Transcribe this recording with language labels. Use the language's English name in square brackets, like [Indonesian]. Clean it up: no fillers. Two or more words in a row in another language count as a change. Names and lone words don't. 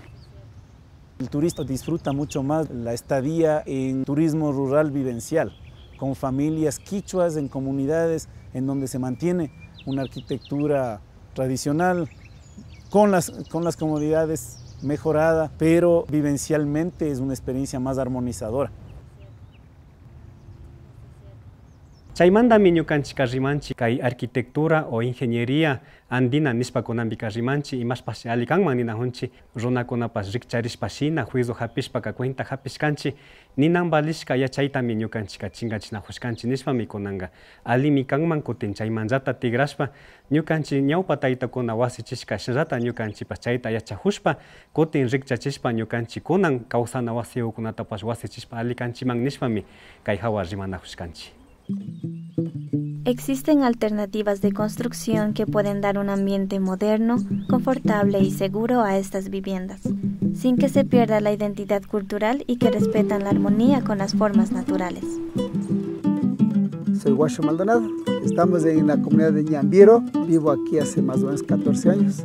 [Spanish] El turista disfruta mucho más la estadía en turismo rural vivencial, con familias quichuas en comunidades en donde se mantiene una arquitectura tradicional, con las comodidades mejorada, pero vivencialmente es una experiencia más armonizadora. [Quechua] Chaymandami ñukanchik rimanchik kay [Spanish] arquitectura o ingeniería andina [Quechua] nispakunanpika rimanchik imashpashi ali kanman ninajunchik runakunapas rikcharishpashina juicio hapishpaka cuenta hapishkanchik ninan valishka yachaytami ñukanchika chinkachinajushkanchik nishpami kunanqa alimi kanman kutin chaymantata tigrashpa ñukanchik ñawpa taytakuna wasichishka shillata ñukanchikpas chayta yachajushpa kutin rikchachishpa ñukanchik kunan kawsana wasiyukunatapas wasichishpa ali kanchiman nishpami kay hawa rimanajushkanchik. [Spanish] Existen alternativas de construcción que pueden dar un ambiente moderno, confortable y seguro a estas viviendas, sin que se pierda la identidad cultural y que respetan la armonía con las formas naturales. Soy Guacho Maldonado, estamos en la comunidad de Ñambiro, vivo aquí hace más o menos 14 años.